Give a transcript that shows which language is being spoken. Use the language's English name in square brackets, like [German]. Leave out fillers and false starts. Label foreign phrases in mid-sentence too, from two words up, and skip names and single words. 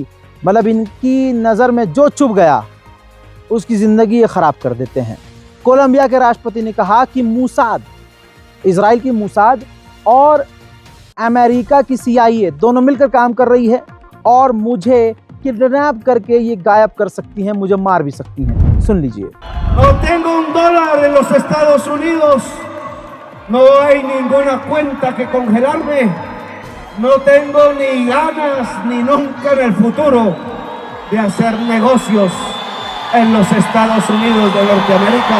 [Hindi] मतलब इनकी नज़र में जो चुभ गया उसकी ज़िंदगी ये ख़राब कर देते हैं। कोलंबिया के राष्ट्रपति ने कहा कि मूसाद, इजराइल की मूसाद और अमेरिका की CIA दोनों मिलकर काम कर रही है और मुझे किडनैप करके ये गायब कर सकती हैं, मुझे मार भी सकती हैं। सुन लीजिए। [Spanish] No tengo un dólar en los Estados Unidos. No hay ninguna cuenta que congelarme. No tengo ni ganas ni nunca en el futuro de hacer negocios en los Estados Unidos de Norteamérica.